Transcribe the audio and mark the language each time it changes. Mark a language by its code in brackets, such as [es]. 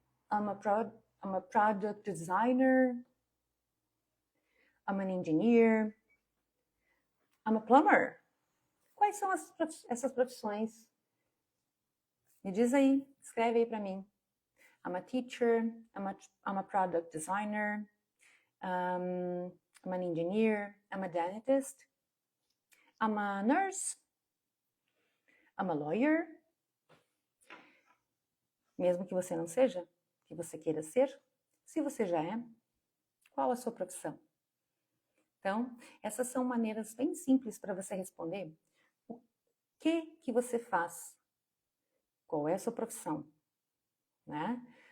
[en] I'm a product designer. I'm an engineer. I'm a plumber. [pt] Quais são essas profissões? Me diz aí, escreve aí para mim. [en] I'm a teacher, I'm a product designer, I'm an engineer, I'm a dentist, I'm a nurse, I'm a lawyer. [pt] Mesmo que você não seja, que você queira ser, se você já é, qual a sua profissão? Então, essas são maneiras bem simples para você responder o que você faz, qual é a sua profissão, né?